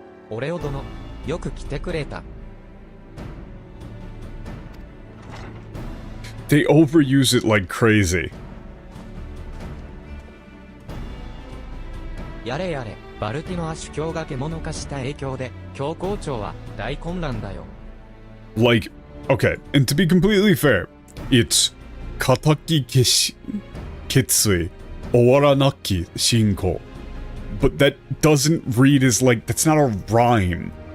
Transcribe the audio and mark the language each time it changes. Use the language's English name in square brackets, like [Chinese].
[Japanese] Oreo殿、よく来てくれた。 [English] They overuse it like crazy. [Japanese] やれやれ、バルティノア主教が獣化した影響で、教皇庁は大混乱だよ。 [English] Like, okay, and to be completely fair, it's [Japanese] 固き決意、終わらなき信仰. [English] But that doesn't read as like, that's not a rhyme.